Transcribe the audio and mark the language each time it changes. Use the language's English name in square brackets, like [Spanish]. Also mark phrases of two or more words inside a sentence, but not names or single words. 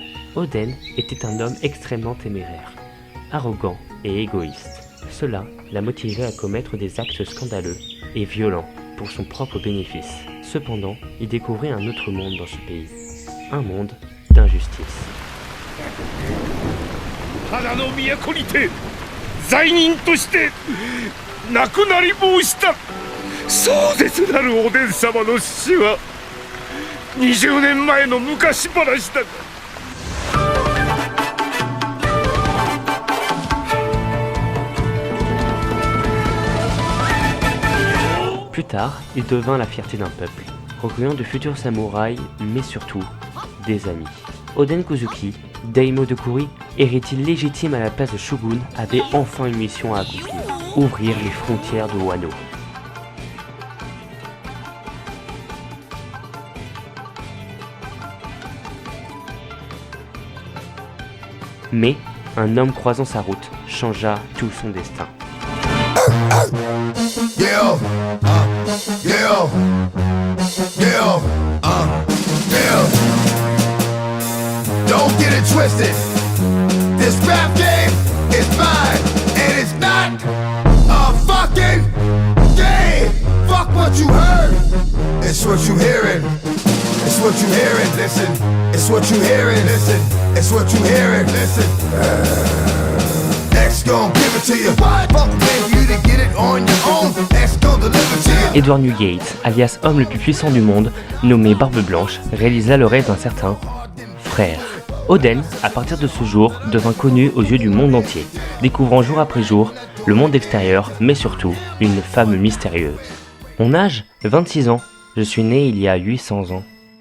[French] Oden était un homme extrêmement téméraire, arrogant et égoïste. Cela l'a motivé à commettre des actes scandaleux et violents pour son propre bénéfice. Cependant, il découvrait un autre monde dans ce pays, un monde d'injustice. [Japanese] 花の都にて罪人として亡くなり申した壮絶なるおでん様の死は20年前の昔話だ。 [French] Plus tard, il devint la fierté d'un peuple, recueillant de futurs samouraïs, mais surtout des amis. Oden Kozuki, Daimyo de Kuri, héritier légitime à la place de Shogun, avait enfin une mission à accomplir, ouvrir les frontières de Wano. Mais un homme croisant sa route changea tout son destin. [English] Don't get it twisted. This rap game is mine, and it's not a fucking game. Fuck what you heard. It's what you hearing. It's what you hearing. Listen. It's what you hearing. Listen. It's what you hearing. Listen. X gon' give it to you. Fuck for you to get it on your own. X gon' deliver to you. [French] Edward Newgate, alias homme le plus puissant du monde, nommé Barbe Blanche, réalisa le rêve d'un certain frère. Oden, à partir de ce jour, devint connu aux yeux du monde entier, découvrant jour après jour le monde extérieur, mais surtout une femme mystérieuse. Mon âge ? 26 ans. Je suis né il y a 800 ans.